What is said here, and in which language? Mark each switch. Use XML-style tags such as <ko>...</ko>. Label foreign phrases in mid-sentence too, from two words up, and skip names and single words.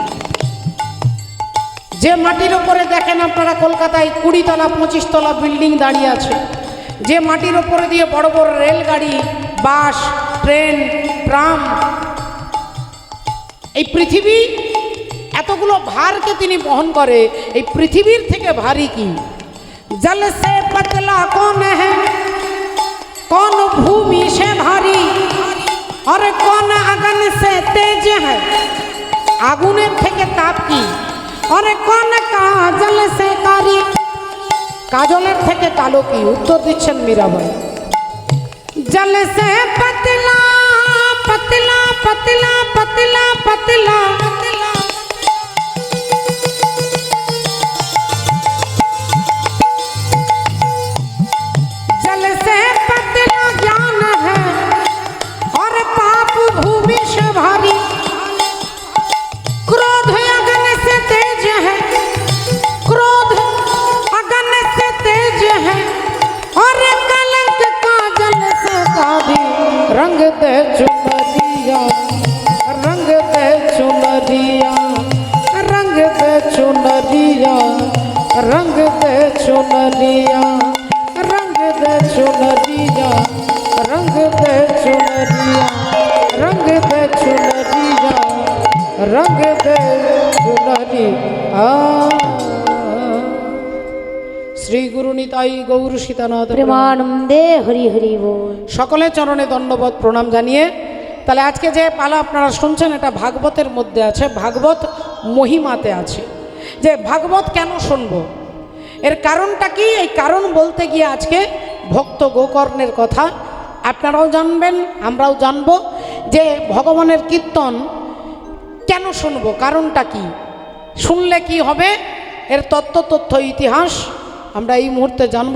<bn>যে মাটির উপরে দেখেন আপনারা কলকাতায় 20 তলা 25 তলা বিল্ডিং দাঁড়িয়ে আছে, যে মাটির উপরে দিয়ে বড় বড় রেলগাড়ি বাস ট্রেন ট্রাম, এই পৃথিবী এতগুলো ভারকে তিনি বহন করে, এই পৃথিবীর থেকে ভারী কি।</bn> <hi>जल से पतला कौन है कौन भूमि से भारी और कौन अगन से तेज है,</hi> <bn>আগুনের থেকে তাপ কি।</bn> <hi>और कौन काजल से कारी,</hi> <bn>কাজলের থেকে কালো কি। উত্তর দিচ্ছেন মীরাবাই।</bn> <hi>जल से पतला पतला पतला पतला पतला जल से पतला ज्ञान है और पाप भूमि से भारी, क्रोध अगन से तेज है, क्रोध अगन से तेज है और कलंक काजल से काली। रंग दे चुनरिया रंग दे चुनरिया रंग दे चुनरिया रंग दे चुनरिया रंग दे चुनरिया रंग दे चुनरिया रंग दे चुनरिया रंग दे चुनरिया।</hi> <bn>শ্রী গুরু নিতাই গৌর সীতানাথ প্রেমানন্দে হরি হরি বল। সকলের চরণে দণ্ডবোধ প্রণাম জানিয়ে, তাহলে আজকে যে পালা আপনারা শুনছেন এটা ভাগবতের মধ্যে আছে, ভাগবত মহিমাতে আছে। যে ভাগবত কেন শুনবো, এর কারণটা কি, এই কারণ বলতে গিয়ে আজকে ভক্ত গোকর্ণের কথা আপনারাও জানবেন, আমরাও জানব যে ভগবানের কীর্তন কেন শুনবো, কারণটা কি, শুনলে কি হবে, এর তথ্য ইতিহাস আমরা এই মুহূর্তে জানব।</bn>